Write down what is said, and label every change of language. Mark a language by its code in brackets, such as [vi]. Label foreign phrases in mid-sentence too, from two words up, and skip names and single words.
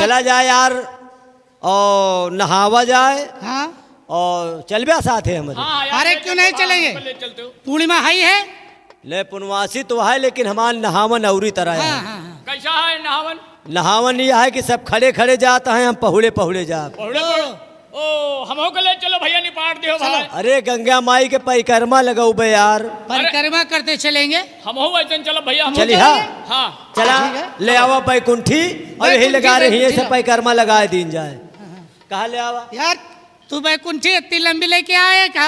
[bho] चला जाए यार और नहावा जाए हाँ, और चलबे साथ है हमारे। हाँ यार, अरे क्यों नहीं चलेंगे? ले चलते हो। पूर्णिमा हाई है। ले पुनवासी तो है, लेकिन हमारा नहावन औरी तरह हाँ, है। हाँ, हाँ। कैसा है नहावन? नहावन यह है कि सब खड़े खड़े जाते हैं, हम पहुड़े पहुड़े जा। पहुड़े पहुड़े। ओ हमो को ले चलो भैया, निपाट दियो भाई। अरे गंगा माई के परिक्रमा लगाऊ बे यार। परिक्रमा करते चलेंगे। हम हो वैसे चलो भैया, हम चली चलेंगे। हाँ। हाँ चला ठीक है। ले आवा बैकुंठी और यही लगा रही है, सब परिक्रमा लगा दीन जाए। कहा ले आवा यार तू बैकुंठी इतनी लंबी लेके आए का?